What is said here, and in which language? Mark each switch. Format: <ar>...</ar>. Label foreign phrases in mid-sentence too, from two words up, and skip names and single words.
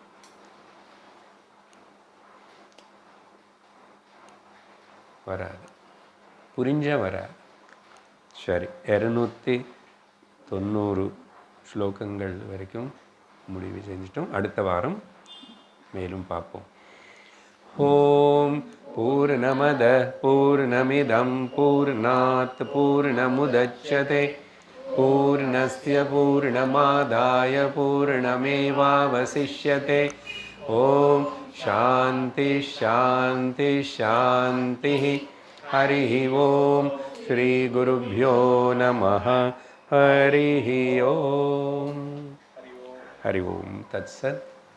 <ta>வராது. புரிஞ்சா வராது. சரி, 290 ஸ்லோகங்கள் வரைக்கும் முடிவு செஞ்சிட்டோம். அடுத்த வாரம் மேலும் பார்ப்போம்.</ta> <sa>ॐ पूर्णमदः पूर्णमिदं पूर्णात् पूर्णमुदच्यते पूर्णस्य पूर्णमादाय पूर्णमेवावशिष्यते. ॐ शान्ति शान्ति शान्ति. हरि ॐ। श्री गुरुभ्यो नमः. हरि ॐ। हरि ॐ. தத்சத்.</sa>